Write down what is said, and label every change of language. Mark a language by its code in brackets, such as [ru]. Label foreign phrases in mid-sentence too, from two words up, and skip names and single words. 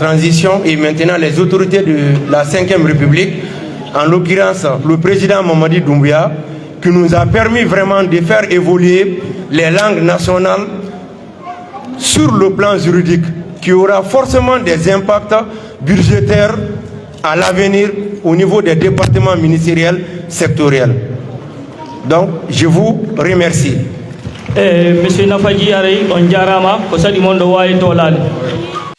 [fr] transition et maintenant les autorités de la 5e République, en l'occurrence le président Mamadi Doumbouya, qui nous a permis vraiment de faire évoluer les langues nationales sur le plan juridique, qui aura forcément des impacts budgétaires à l'avenir au niveau des départements ministériels sectoriels. Donc, je vous remercie. [ff] Monsieur Nafaji Arey, on jarama ko sadi mon do wawi tolade.